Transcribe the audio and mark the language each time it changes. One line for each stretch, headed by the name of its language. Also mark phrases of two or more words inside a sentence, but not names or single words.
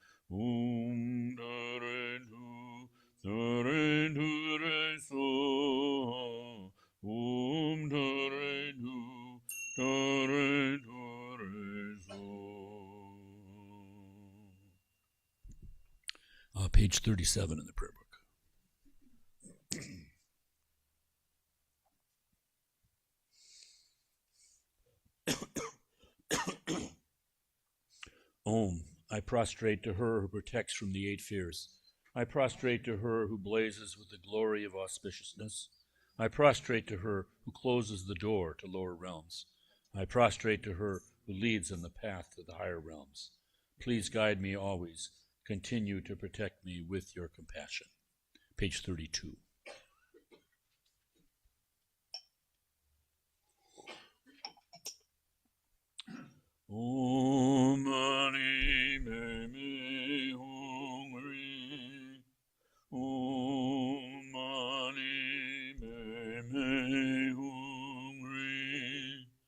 Sanskrit: ॐ दरे दु दरे दु रे सो. ॐ दरे दु दरे दु रे सो.
English: Page 37 in the prayer book. Om, I prostrate to her who protects from the 8 fears. I prostrate to her who blazes with the glory of auspiciousness. I prostrate to her who closes the door to lower realms. I prostrate to her who leads in the path to the higher realms. Please guide me always. Continue to protect me with your compassion. Page 32.
Sanskrit: ॐ मणि पद्मे हुं रि. ॐ मणि पद्मे हुं रि.